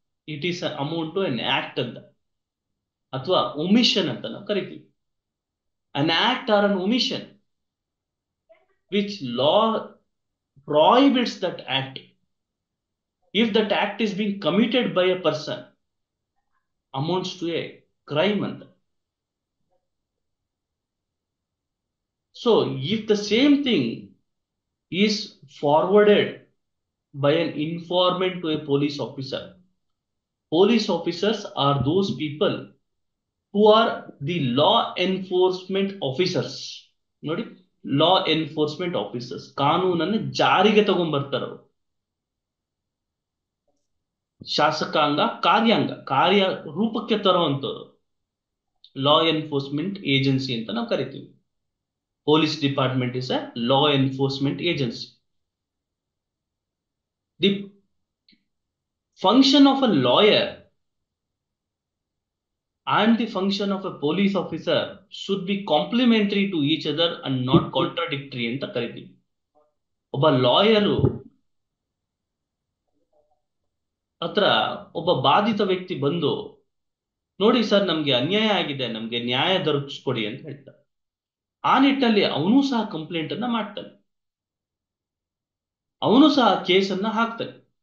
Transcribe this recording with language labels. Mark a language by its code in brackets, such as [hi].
[en] it is amount to an act ಅಂತ, ಅಥವಾ omission [kn] ಅಂತ ನಾವು ಕರಿತೀವಿ. [en] An act or an omission which law prohibits that act. If that act is being committed by a person, amounts to a crime ಅಂತ. So if the same thing is forwarded by an informant to a police officer, police officers are those people who are the law enforcement officers. [kn] ನೋಡಿ, ಲಾ enforcement officers ಕಾನೂನನ್ನು ಜಾರಿಗೆ ತಗೊಂಡ್ಬರ್ತಾರ. ಶಾಸಕಾಂಗ ಕಾರ್ಯ ರೂಪಕ್ಕೆ ತರುವಂತವ್ರು ಲಾ enforcement agency ಅಂತ ನಾವು ಕರಿತೀವಿ. [en] Police department is a law enforcement agency. The function of a lawyer and the function of a police officer should be complementary to each other and not contradictory [kn] ಅಂತ ಕರಿತೀವಿ. ಒಬ್ಬ ಲಾಯರು ಹತ್ರ ಒಬ್ಬ ಬಾಧಿತ ವ್ಯಕ್ತಿ ಬಂದು, ನೋಡಿ ಸರ್ ನಮ್ಗೆ ಅನ್ಯಾಯ ಆಗಿದೆ, ನಮ್ಗೆ ನ್ಯಾಯ ದೊರಕಿಸ್ಕೊಡಿ ಅಂತ ಹೇಳ್ತಾರೆ. ಆ ನಿಟ್ಟಿನಲ್ಲಿ ಅವನು ಸಹ ಕಂಪ್ಲೇಂಟ್ ಅನ್ನ ಮಾಡ್ತಾನೆ, ಅವನು ಸಹ ಕೇಸನ್ನ ಹಾಕ್ತಾನೆ.